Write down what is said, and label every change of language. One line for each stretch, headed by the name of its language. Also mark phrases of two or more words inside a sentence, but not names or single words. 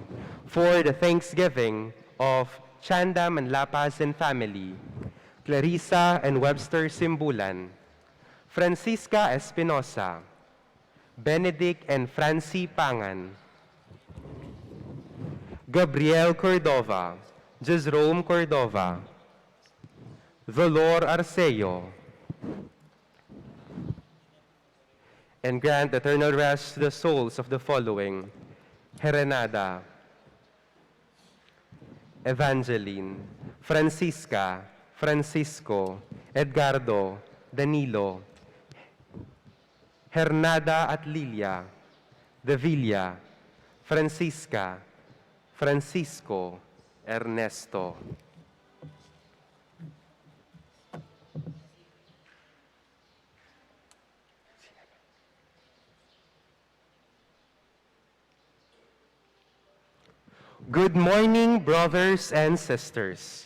English: For the thanksgiving of Chanda Manlapasan family, Clarissa and Webster Simbulan, Francisca Espinosa, Benedict and Francie Pangan, Gabriel Cordova, Jezrome Cordova, Dolor Arceo, and grant eternal rest to the souls of the following: Herenada, Evangeline, Francisca, Francisco, Edgardo, Danilo, Hernada at Lilia, Davilla, Francisca, Francisco, Ernesto. Good morning, brothers and sisters.